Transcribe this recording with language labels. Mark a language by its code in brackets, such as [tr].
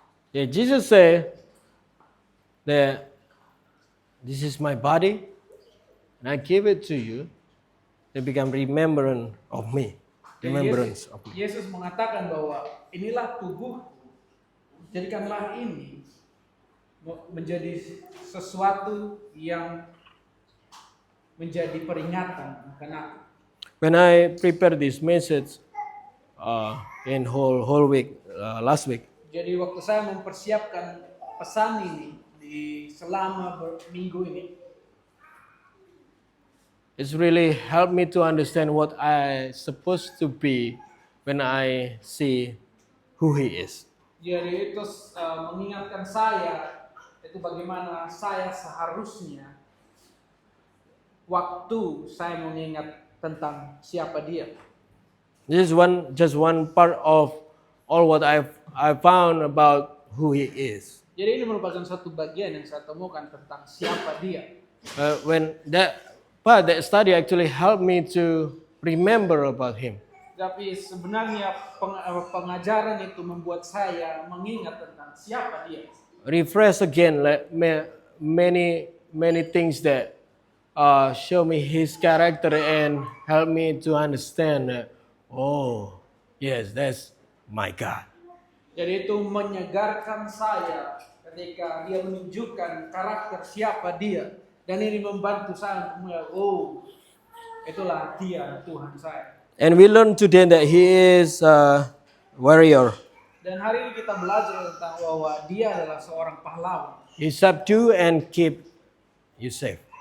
[en] Yeah, Jesus said that this is my body, and I give it to you. They become remembrance of me. [id] Jadi [en] Remembrance of me. [id] Yesus mengatakan bahwa inilah tubuhku, jadikanlah ini menjadi sesuatu yang menjadi peringatan akan aku. [en] When I prepare this message in whole week last week, [id] Jadi waktu saya mempersiapkan pesan ini selama minggu ini, [en] it's really helped me to understand what I supposed to be when I see who He is. [id] jadi itu mengingatkan saya itu bagaimana saya seharusnya waktu saya mengingat tentang siapa Dia. [en] This is just one part of all what I found about who He is. [id] Jadi ini merupakan satu bagian yang saya temukan tentang siapa Dia. [en] When that study actually helped me to remember about Him. [id] Tapi sebenarnya pengajaran itu membuat saya mengingat tentang siapa Dia. [en] Refresh again, like many things that show me His character and help me to understand that, oh yes, that's my God. [id] Jadi itu menyegarkan saya ketika Dia menunjukkan karakter siapa Dia. Dan ini membantu saya untuk melihat, oh itulah Dia Tuhan saya. [en] And we learn today that He is a warrior. [id] Dan hari ini kita belajar tentang bahwa Dia adalah seorang pahlawan. [en] He subdue and keep you safe.